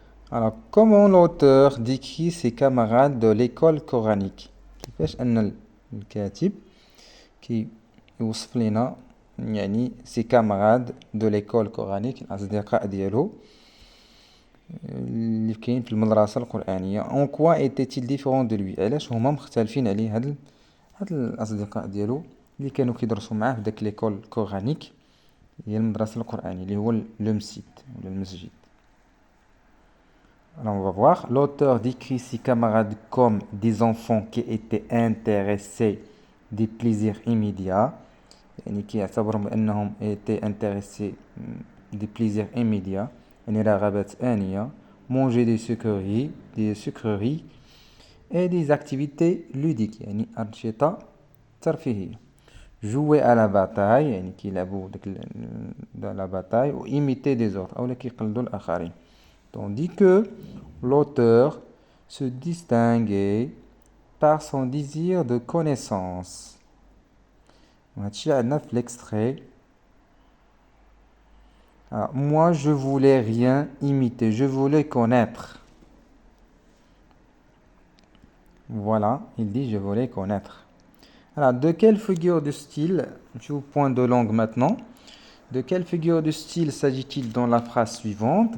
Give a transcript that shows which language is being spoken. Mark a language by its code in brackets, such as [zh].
[fr] Alors, comment l'auteur décrit ses camarades de l'école coranique؟ [ar] كيفاش أن الكاتب كيوصف لنا يعني [fr] ses camarades de l'école coranique [ar] الأصدقاء ديالو اللي كاين في المدرسة القرآنية. [fr] En quoi était-il différent de lui؟ [ar] علاش هما مختلفين عليه هاد الأصدقاء ديالو اللي كانوا كيدرسوا معاه في داك ليكول كورانيك هي المدرسة القرآنية اللي هو المسجد ولا المسجد. [fr] Alors on va voir. L'auteur décrit ses camarades comme des enfants qui étaient intéressés des plaisirs immédiats. [ar] يعني كيعتبرهم بأنهم [fr] étaient intéressés des plaisirs immédiats [ar] يعني رغبات آنية. [fr] Manger des sucreries et des activités ludiques [ar] يعني أنشطة ترفيهية. [fr] Jouer à la bataille [ar] يعني كيلعبوا [fr] la bataille ou imiter des autres [ar] أو كيقلدوا الآخرين. [fr] Tandis que l'auteur se distinguait par son désir de connaissance. [ar] هادشي عندنا في l'extrait. [fr] Moi je voulais rien imiter, je voulais connaître. Voilà, il dit je voulais connaître. Alors, de quelle figure de style, je vous pointe de langue maintenant, de quelle figure de style s'agit-il dans la phrase suivante?